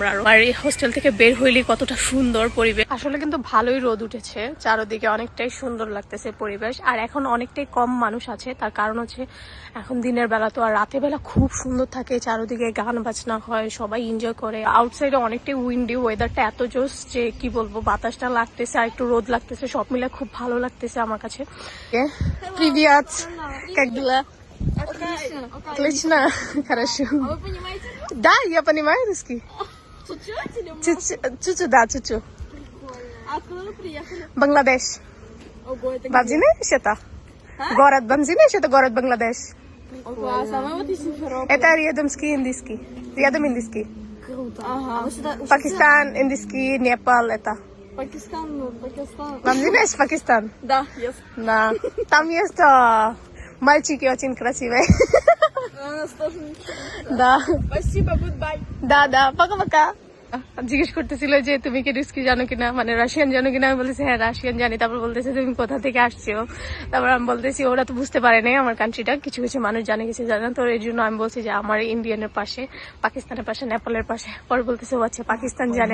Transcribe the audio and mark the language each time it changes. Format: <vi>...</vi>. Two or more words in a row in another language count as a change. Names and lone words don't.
<bn>আর এই হোস্টেল থেকে বের হইলে কতটা সুন্দর পরিবেশ। আসলে কিন্তু ভালোই রোদ উঠেছে, চারদিকে অনেকটাই সুন্দর লাগতেছে পরিবেশ। আর এখন অনেকটাই কম মানুষ আছে, তার কারণ হচ্ছে এখন দিনের বেলা তো, আর রাতের বেলা খুব সুন্দর থাকে, চারদিকে গান বাজনা হয়, সবাই এনজয় করে। আউটসাইডে অনেকটাই উইন্ডি, ওয়েদারটা এত জোস যে কি বলবো, বাতাসটা লাগতেছে আর একটু রোদ লাগতেছে, সব মিলে খুব ভালো লাগতেছে আমার কাছে।</bn> <ru>Привет. Как дела? Отлично. Хорошо. А вы понимаете? Да, я понимаю русский. Чуть-чуть или много? Чуть-чуть, да, чуть-чуть. А откуда вы приехали? Бангладеш. Ого, это где? Бензинеш это? Город Бензинеш, это город Бангладеш. О, класс. А мы вот из Симферополя. Это рядомский индийский. Рядом индийский. Круто. Ага. А вы сюда Пакистан, индийский, Непал это. Пакистан, ну, Пакистан. Бензинеш, Пакистан. Да, yes. Да. Там есть мальчики очень красивые. А у нас тоже ничего. Да. Спасибо, goodbye. Да, да, пока-пока.</ru> <bn>জিজ্ঞেস করতেছিল যে তুমি কি রুস্কি জানো কিনা, মানে রাশিয়ান জানো কিনা। আমি বলতেছি হ্যাঁ রাশিয়ান জানি। তারপর বলতেছে তুমি কোথা থেকে আসছো। তারপর আমি বলতেছি ওরা তো বুঝতে পারে নাই আমার কান্ট্রিটা, কিছু কিছু মানুষ জানে, কিছু জানে না। তো এই জন্য আমি বলছি যে আমার ইন্ডিয়ানের পাশে, পাকিস্তানের পাশে, নেপালের পাশে। পরে বলতেছে ও আচ্ছা পাকিস্তান জানে।</bn>